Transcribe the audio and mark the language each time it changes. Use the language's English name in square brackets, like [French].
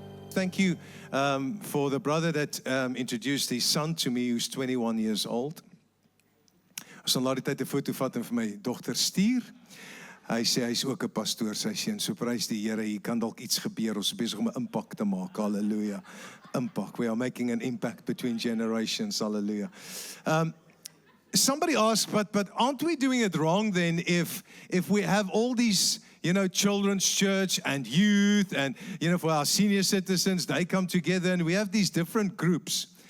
[English] thank you for the brother that introduced his son to me, who's 21 years old. [Afrikaans] Ons sal laat die tyd 'n foto vat en vir my dogter stuur. Hy sê hy's ook 'n pastoor, sy seun. So prys die Here, hier kan dalk iets gebeur. Ons is besig om 'n impak te maak. Halleluja. Impact. [English] We are making an impact between generations. Hallelujah. Somebody asked, but aren't we doing it wrong then if we have all these, children's church and youth and, for our senior citizens, they come together and we have these different groups.